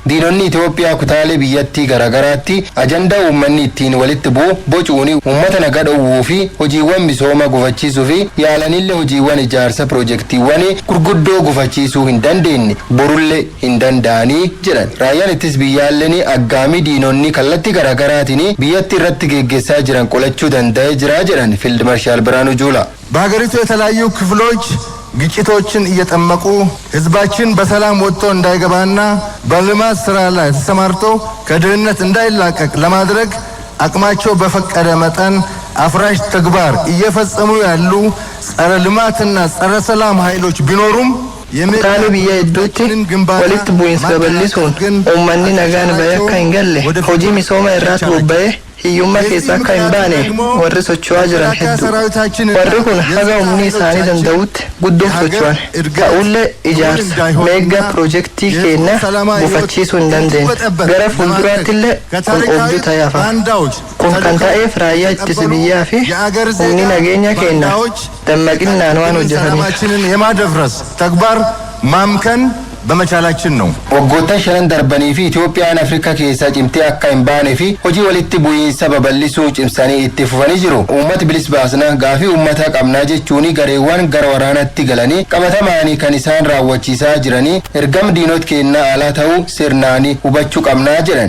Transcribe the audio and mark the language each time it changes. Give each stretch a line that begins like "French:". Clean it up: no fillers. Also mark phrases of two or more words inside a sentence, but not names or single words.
Oromo: Diinonni Itoophiyaa kutaalee biyyattii garaagaraatti ajandaa uummanni ittiin walitti bu'u bocuun uummata nagaa dhowwuu fi hojiiwwan misooma gufachiisuu fi yaalanillee hojiiwwan ijaarsa piroojeektiiwwan gurguddoo gufachiisuu hin dandeenye borullee hin danda'anii jedhan. Raayyaan ittisa biyyaalleen aggaamii diinonni kallattii garaagaraatiin biyyatti irratti geggeessaa jiran qolachuu danda'ee jira jedhan Fiild Maarshaal Birhaanuu Juulaa.
Amharic: በሀገሪቱ የተለያዩ ክፍሎች ግጭቶችን እየጠመቁ ህዝባችን በሰላም ወጥቶ እንዳይገባና በልማት ስራ ላይ ተሰማርቶ ከድህነት እንዳይላቀቅ ለማድረግ አቅማቸው በፈቀደ መጠን አፍራሽ ተግባር እየፈጸሙ ያሉ ጸረ ልማትና ጸረ ሰላም ኃይሎች ቢኖሩም
Oromo: Kutaalee biyya hedduutti walitti bu'iinsa babal'isuun uummanni nagaan bahee akka hin galle hojii misooma irratti bobba'ee hiyyummaa keessa akka hin baane warri socho'aa jiran hedduu. Warri kun haga humni isaanii danda'utti guddoo socho'an. Ta'ullee ijaarsa meeggaa piroojeektii keenya gufachiisuu hin dandeenye. Gara fuulduraattillee kun obduu ta'eefa. Kun kan ta'eef raayyaa ittisa biyyaa fi humni nageenya keenya dammaqinaan waan hojjetaniif.
Amharic: ማምከን በመቻላችን ነው። ወጎተን ሸነን
Oromo: darbanii fi Itoophiyaan Afrikaa keessaa cimtee akka hin baanee fi hojii walitti bu'iinsa babal'isuu cimsanii itti fufanii jiru. Uummata bilis baasna gaafii uummataa qabnaa jechuun gareewwan gara waraanatti galanii qabatamaanii kan isaan raawwachiisaa jiranii ergam diinot kennaa alaa ta'uu sirnaanii hubachuu qabnaa jedhan.